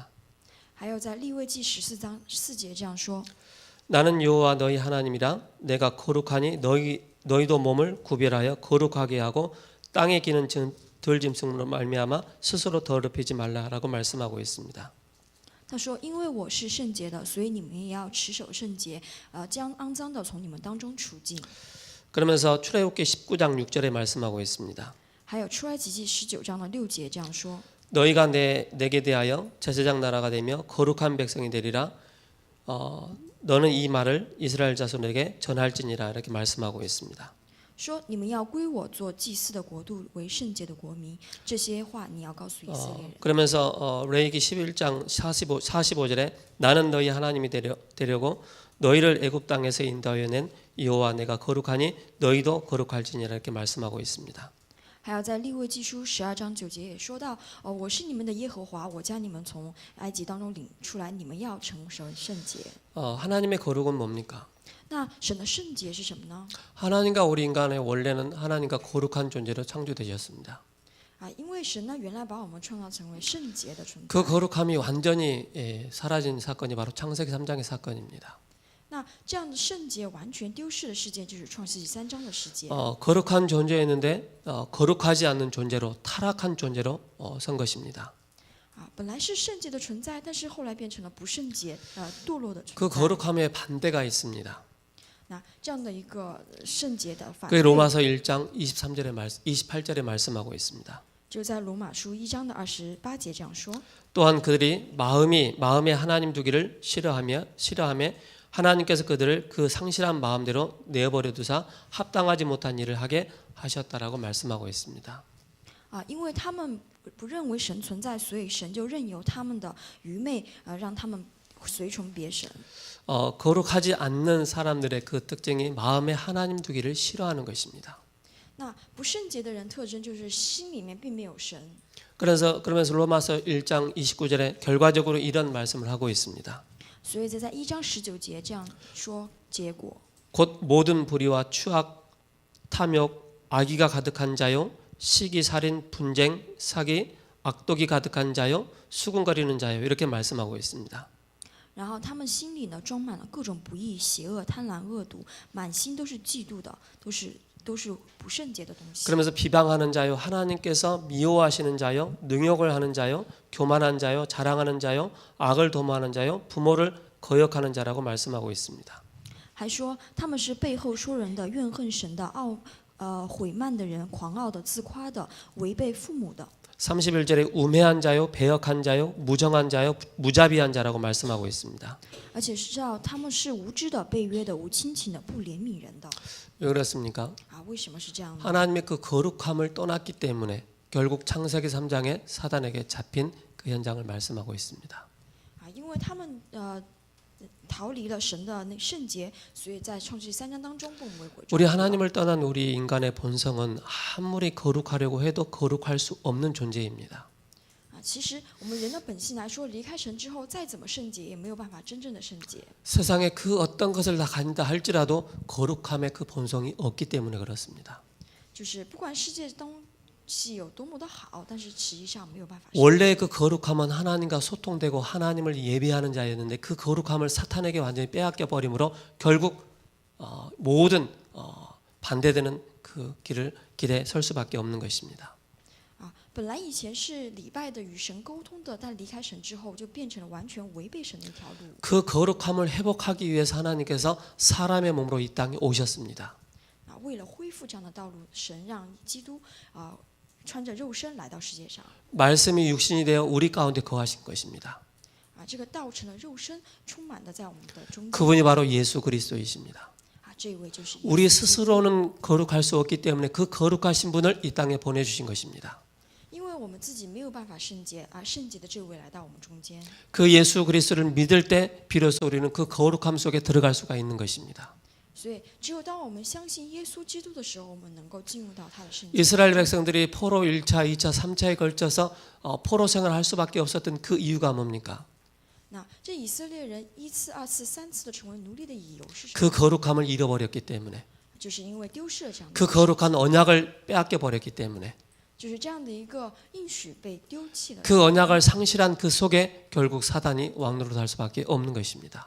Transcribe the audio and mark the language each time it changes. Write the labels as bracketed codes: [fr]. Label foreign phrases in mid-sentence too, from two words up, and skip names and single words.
[zh] 还有在利未记14章4节这样说： [ko] 나는 여호와 너희 하나님이라 내가 거룩하니 너희도 몸을 구별하여 거룩하게 하고 땅에 기는 들짐승으로 말미암아 스스로 더럽히지 말라라고 말씀하고 있습니다. [zh] 他说：“因为我是圣洁的，所以你们也要持守圣洁，将肮脏的从你们当中除尽。” [ko] 그러면서 출애굽기 19장 6절에 말씀하고 있습니다. [zh] 还有出埃及记19章的6节这样说： [ko] 너희가 내게 대하여 제사장 나라가 되며 거룩한 백성이 되리라. 너는 이 말을 이스라엘 자손에게 전할지니라 이렇게 말씀하고 있습니다. [zh] 说你们要归我做祭司的国度，为圣洁的国民。这些话你要告诉以色列人。 [ko] 그러면서 레위기 11장 45절에 나는 너희 하나님이 되려고 너희를 애굽 땅에서 인도하여 낸 여호와 내가 거룩하니 너희도 거룩할지니라 이렇게 말씀하고 있습니다. [zh] 还有在利未记书12章9节也说到：我是你们的耶和华，我将你们从埃及当中领出来，你们要成圣洁。 [ko] 하나님의 거룩은 뭡니까? [zh] 那神的圣洁是什么呢？ [ko] 하나님과 우리 인간의 원래는 하나님과 거룩한 존재로 창조되셨습니다. [zh] 因为神呢原来把我们创造成为圣洁的存在。 [ko] 그 거룩함이 완전히 사라진 사건이 바로 창세기 3장의 사건입니다. [zh] 那这样的圣洁完全丢失的事件，就是创世纪3章的事件。 [ko] 거룩한 존재였는데 거룩하지 않는 존재로 타락한 존재로 선 것입니다. [zh] 本来是圣洁的存在，但是后来变成了不圣洁、堕落的存在。 [ko] 그 거룩함에 반대가 있습니다. [zh] 那这样的一个圣洁的反 그 对， [ko] 로마서 1장 28절에 말씀하고 있습니다. [zh] 就在罗马书1章的28节这样说。 [ko] 또한 그들이 마음에 하나님 두기를 싫어하며 하나님께서 그들을 그 상실한 마음대로 내어버려 두사 합당하지 못한 일을 하게 하셨다라고 말씀하고 있습니다. [zh] 因为他们不认为神存在，所以神就任由他们的愚昧，让他们随从别神。 [ko] 거룩하지 않는 사람들의 그 특징이 마음에 하나님 두기를 싫어하는 것입니다. [zh] 那不圣洁的人特征就是心里面并没有神。 [ko] 그러면서 로마서 1장 29절에 결과적으로 이런 말씀을 하고 있습니다. [zh] 所以在1章19节这样说结果。 [ko] 곧 모든 불의와 추악, 탐욕, 악의가 가득한 자요, 시기, 살인, 분쟁, 사기, 악독이 가득한 자요, 수군거리는 자요 이렇게 말씀하고 있습니다. [zh] 然后他们心里呢装满了各种不义、邪恶、贪婪、恶毒，满心都是嫉妒的，都是不圣洁的东西。 [ko] 그러면서 비방하는 자요, 하나님께서 미워하시는 자요, 능욕을 하는 자요, 교만한 자요, 자랑하는 자요, 악을 도모하는 자요, 부모를 거역하는 자라고 말씀하고 있습니다. [zh] 还说他们是背后说人的、怨恨神的、毁慢的人、狂傲的、自夸的、违背父母的。 [ko] 31절에 우매한 자요, 배역한 자요, 무정한 자요, 무자비한 자라고 말씀하고 있습니다. [zh] 而且是知道他们是无知的、背约的、无亲情的、不怜悯人的。 [ko] 왜 그렇습니까? [zh] 为什么是这样呢？ [ko] 하나님의 그 거룩함을 떠났기 때문에 결국 창세기 3장에 사단에게 잡힌 그 현장을 말씀하고 있습니다. [zh] 因为他们逃离了神的那圣洁，所以在创世纪3章当中不为鬼。 [ko] 우리 하나님을 떠난 우리 인간의 본성은 아무리 거룩하려고 해도 거룩할 수 없는 존재입니다. [zh] 其实我们人的本性来说，离开神之后，再怎么圣洁，也没有办法真正的圣洁。 [ko] 세상에 그 어떤 것을 다 가진다 할지라도 거룩함의 그 본성이 없기 때문에 그렇습니다. [zh] 就是不管世界东西有多么的好，但是实际上没有办法。 [ko] 원래 그 거룩함은 하나님과 소통되고 하나님을 예배하는 자였는데 그 거룩함을 사탄에게 완전히 빼앗겨 버림으로 결국 모든 반대되는 그 길에 설 수밖에 없는 것입니다. [zh] 本来以前是礼拜的、与神沟通的，但离开神之后，就变成了完全违背神的一条路。 [ko] 그 거룩함을 회복하기 위해서 하나님께서 사람의 몸으로 이 땅에 오셨습니다. [zh] 为了恢复这样的道路，神让基督穿着肉身来到世界上。 [ko] 말씀이 육신이 되어 우리 가운데 거하신 것입니다. [zh] 这个道成了肉身，充满的在我们的中间。 [ko] 그분이 바로 예수 그리스도이십니다. [zh] 这位就是 [ko] 우리 스스로는 거룩할 수 없기 때문에 그 거룩하신 분을 이 땅에 보내주신 것입니다. [zh] 因为我们自己没有办法圣洁，圣洁的这位来到我们中间。 [ko] 그 예수 그리스도를 믿을 때 비로소 우리는 그 거룩함 속에 들어갈 수가 있는 것입니다. [zh] 所以只有当我们相信耶稣基督的时候，我们能够进入到他的圣洁。 [ko] 이스라엘 백성들이 포로 1차, 2차, 3차에 걸쳐서 포로 생활을 할 수밖에 없었던 그 이유가 뭡니까? [zh] 那这以色列人一次、二次、三次的成为奴隶的理由是什么？ [ko] 그 거룩함을 잃어버렸기 때문에, 就是因为丢失了这样的， 그 거룩한 언약을 빼앗겨 버렸기 때문에, [zh] 就是这样的一个应许被丢弃了。 [ko] 그 언약을 상실한 그 속에 결국 사단이 왕노릇할 수밖에 없는 것입니다.